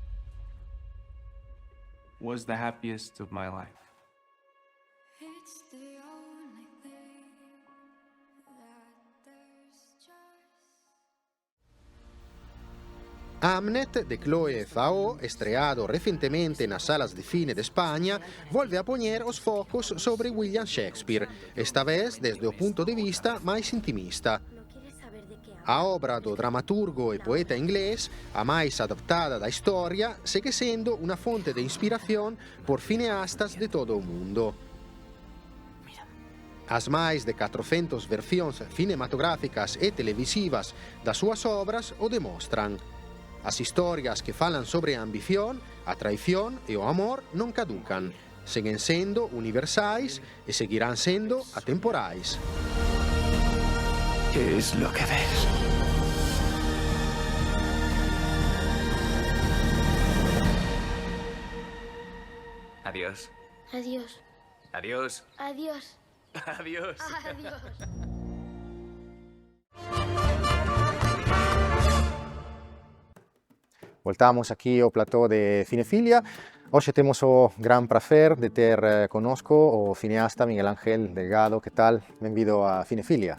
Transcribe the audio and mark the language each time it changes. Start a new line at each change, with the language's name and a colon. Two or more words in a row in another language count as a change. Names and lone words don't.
English: was the happiest of my life.
Spanish: Hamnet, de Chloe Zhao, estreado recientemente en las salas de cine de España, vuelve a poner
Galician: os focos
Spanish: sobre William Shakespeare,
Galician: esta vez desde o punto de vista máis intimista. A obra do dramaturgo e poeta inglés, a máis adaptada da historia, segue sendo unha fonte de inspiración por cineastas de todo o mundo. As máis de 400 versións cinematográficas e televisivas das súas obras o demostran. As historias que falan sobre a ambición, a traición e o amor non caducan. Seguen sendo universais e seguirán sendo atemporais.
Spanish: ¿Qué es lo que ves? Adiós. Adiós. Adiós. Adiós. Adiós. Adiós.
Galician: Voltamos aquí ao plató de Cinefilia. Hoxe temos o gran prazer de ter conosco o cineasta Miguel Ángel Delgado. Que tal? Benvido a Cinefilia.